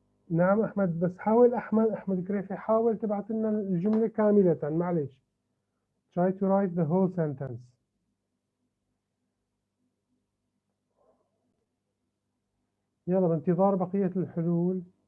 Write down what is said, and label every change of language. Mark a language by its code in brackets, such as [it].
[ar] نعم أحمد بس حاول أحمد كريفي حاول تبعت لنا الجملة كاملة معلش. [en] Try to write the whole sentence. [ar] يلا بانتظار بقية الحلول.